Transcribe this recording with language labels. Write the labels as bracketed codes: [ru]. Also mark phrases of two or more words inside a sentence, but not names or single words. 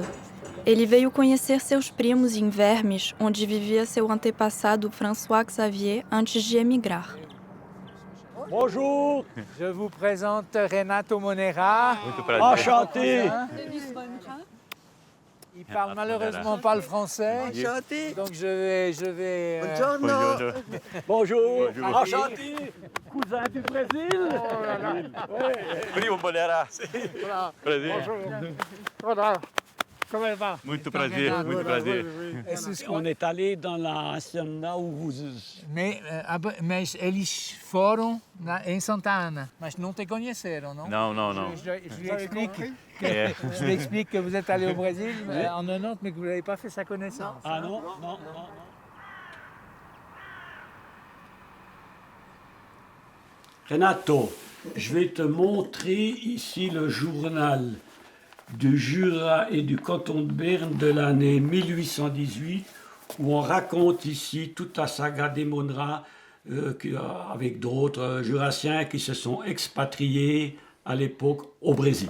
[pt] Ele veio conhecer seus primos em Vermes, onde vivia seu antepassado François Xavier antes de emigrar. [fr] Bonjour, je vous présente Renato Monerá. [pt] Muito prazer. [fr] Enchanté. Il parle malheureusement pas le français. Enchanté. Donc je vais. [it] Buongiorno. [fr] Bonjour. Enchanté. Cousin du Brésil. Oh là là. [pt] Primo Monerá. Prazer. [fr] Voilà. Comment va? [pt] Muito prazer, muito prazer. [fr] On est allé dans la cena où vous... [pt] Mas eles foram em Santa Ana, mas não te conheceram, não? Não. [fr] Je lui explique que vous êtes allé au Brésil en 90, mais que vous n'avez pas fait sa connaissance. Ah non. Renato, je vais te montrer ici le journal du Jura et du canton de Berne de l'année 1818, où on raconte ici toute la saga des Monerá, avec d'autres jurassiens qui se sont expatriés à l'époque au Brésil.